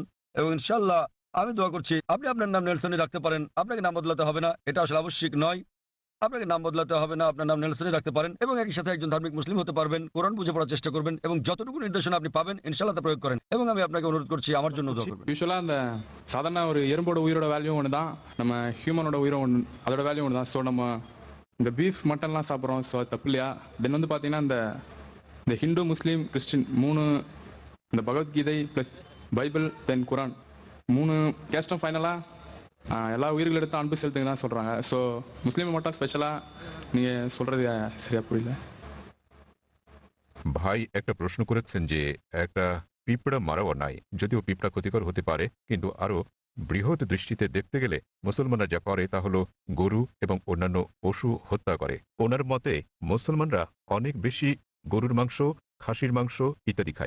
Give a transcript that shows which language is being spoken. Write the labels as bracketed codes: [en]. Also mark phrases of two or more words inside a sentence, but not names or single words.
[bn] এবং ইনশাআল্লাহ আমি দোয়া করছি আপনি আপনার নাম নেলসনই রাখতে পারেন। আপনাকে নাম বদলাতে হবে না, এটা আসলে আবশ্যিক নয়। আপনাকে নাম বদলাতে হবে না, আপনার নাম নেলসনই রাখতে পারেন এবং একই সাথে একজন ধার্মিক মুসলিম হতে পারবেন। কোরআন বুঝে পড়ার চেষ্টা করবেন এবং যতটুকু নির্দেশনা আপনি পাবেন ইনশাআল্লাহ তা প্রয়োগ করেন। এবং আমি আপনাকে অনুরোধ করছি আমার জন্য দোয়া করবেন। [ta] யூஸ்வலாக அந்த சாதாரண ஒரு எறும்போட உயிரோட வேல்யூ ஒன்று தான், நம்ம ஹியூமனோட உயிரும் ஒன்று, அதோட வேல்யூ ஒன்று தான். ஸோ நம்ம இந்த பீஃப் மட்டன்லாம் சாப்பிட்றோம், ஸோ அது தப்பு இல்லையா? தென் வந்து பார்த்தீங்கன்னா இந்த ஹிந்து முஸ்லீம் கிறிஸ்டின் மூணு, இந்த பகவத்கீதை ப்ளஸ் பைபிள் தென் குரான் மூணு கேஸ்டும் ஃபைனலாக எல்லா உயிர்கள் எடுத்து அன்பு செலுத்துங்க தான் சொல்கிறாங்க. ஸோ முஸ்லீமை மட்டும் ஸ்பெஷலாக நீங்கள் சொல்கிறது சரியா புரியல. [bn] ভাই একটা প্রশ্ন করেছেন যে একটা পিঁপড়া মারা অন্যায়, যদিও পিঁপড়া ক্ষতিকর হতে পারে, কিন্তু আরো বৃহৎ দৃষ্টিতে দেখতে গেলে মুসলমানরা যা করে তা হলো গরু এবং অন্যান্য পশু হত্যা করে। ওনার মতে মুসলমানরা অনেক বেশি গরুর মাংস খাসির মাংস ইত্যাদি খায়।